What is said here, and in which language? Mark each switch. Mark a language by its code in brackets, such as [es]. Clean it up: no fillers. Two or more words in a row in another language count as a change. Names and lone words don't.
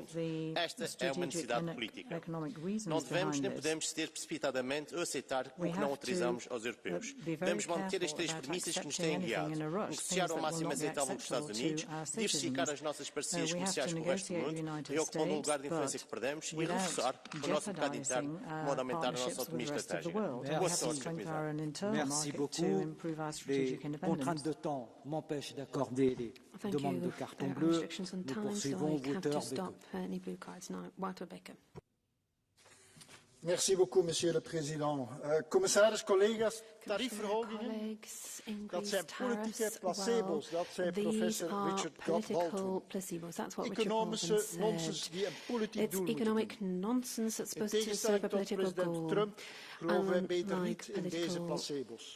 [pt] Esta é uma necessidade política. Não devemos nem podemos ceder precipitadamente ou aceitar o que não autorizamos aos europeus. Devemos manter as três premissas que nos têm guiado: negociar ao máximo aceitável com os Estados Unidos, diversificar as nossas parcerias comerciais com o resto do mundo, reocupando o lugar de influência que perdemos e reforçar o nosso mercado interno, de modo a aumentar a nossa autonomia estratégica. Boa sorte, Sr. Comissário. [fr] Merci beaucoup. Les contraintes de temps m'empêchent d'accorder les demandes de carton bleu. Nous poursuivons. Walter Becker. Merci beaucoup, Monsieur le Président. [nl] Commissaris, collega's, tariefverhogingen, dat zijn politieke placebo's, dat zei professor Richard Galton. Economische nonsens die een politiek doel moeten dienen. In tegenstelling tot president Trump geloven wij beter niet in deze placebo's.